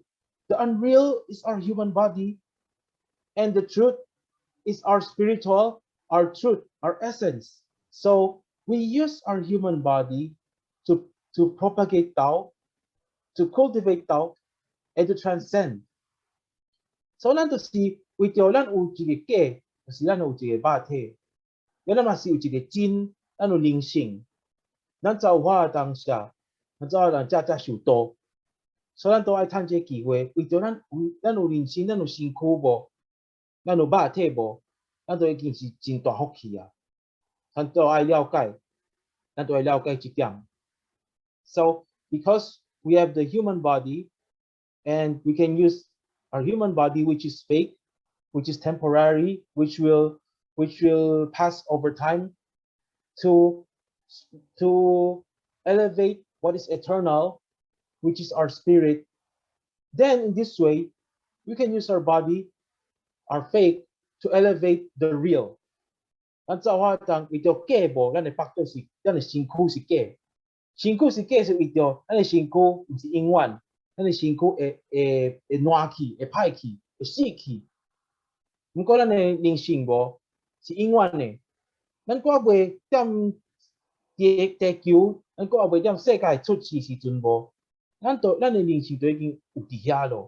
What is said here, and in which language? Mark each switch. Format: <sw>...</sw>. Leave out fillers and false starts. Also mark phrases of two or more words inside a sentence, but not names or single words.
<en>The unreal is our human body, and the truth is our spiritual, our truth, our essence. So we use our human body to propagate Tao, to cultivate Tao, and to transcend.</en> <nan>So 咱就是为着咱有一个假，就是咱有一个肉体，咱嘛是有一个真，咱有灵性。咱造化的当下，咱造化人才受道，所以咱都爱趁这机会，为着咱有灵性，咱有身躯无，咱有肉体无，咱都已经是真大福气啊！咱都爱了解，咱都爱了解这点。</nan> <en>So because we have the human body and we can use our human body, which is fake, which is temporary, which will pass over time, to elevate what is eternal, which is our spirit. Then in this way, we can use our body, our faith, to elevate the real.</en> <nan>咱造化当为着假无，咱的腹肚是，咱的身躯是假，身躯是假是为着咱的身躯唔是永远，咱的身躯会烂去，会歹去，会死去。不过咱的灵性无是永远的，咱搁袂踮地球，咱搁袂踮世界出世时阵无，咱的灵性都已经有伫遐咯。</nan>